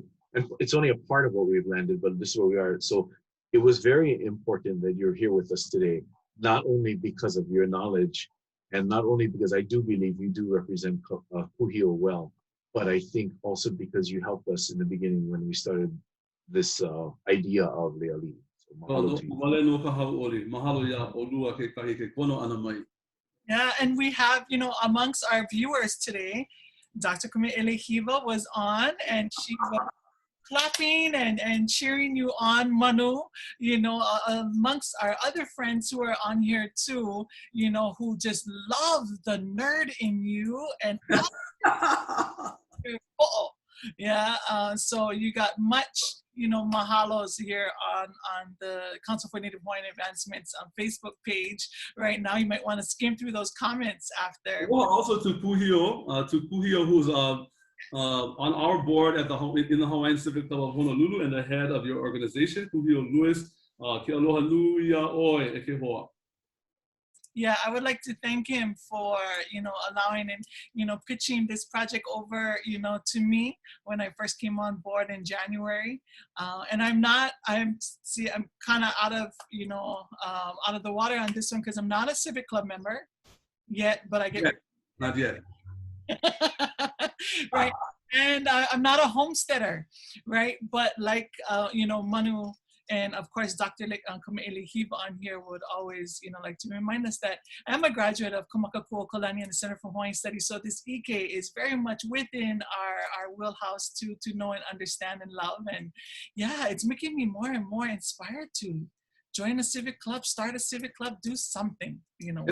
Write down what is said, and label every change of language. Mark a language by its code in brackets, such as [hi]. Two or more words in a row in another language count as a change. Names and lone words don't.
[en] And it's only a part of what we've landed, but this is where we are. So it was very important that you're here with us today, not only because of your knowledge, and not only because I do believe you do represent Kūhiō well, but I think also because you helped us in the beginning when we started this idea of ALIʻI. So mahalo to you. Yeah, and we have, you know, amongst our viewers today, Dr. Kumiʻele Hiva was on, and she was clapping and cheering you on, Manu, you know, amongst our other friends who are on here too, you know, who just love the nerd in you and yeah, so you got much, you know, mahalos here on the Council for Native Hawaiian Advancements Facebook page right now. You might want to skim through those comments after. Well, also to Kūhiō, who's on our board in the Hawaiian Civic Club of Honolulu and the head of your organization, Kūhiō Lewis, [haw] ke aloha nui a ʻoe e ke hoa. [en] Yeah, I would like to thank him for, you know, allowing and, you know, pitching this project over, you know, to me when I first came on board in January. And I'm kind of out of, you know, out of the water on this one because I'm not a Civic Club member yet, but I get... Not yet. Right. And I'm not a homesteader, right? But like, you know, Manu, and of course, Dr. Kumiʻele Hiva on here would always, you know, like to remind us that I'm a graduate of Kumu Manuʻaikohana Kalani and the Center for Hawaiian Studies. So this ike is very much within our wheelhouse to know and understand and love. And yeah, it's making me more and more inspired to join a civic club, start a civic club, do something, you know.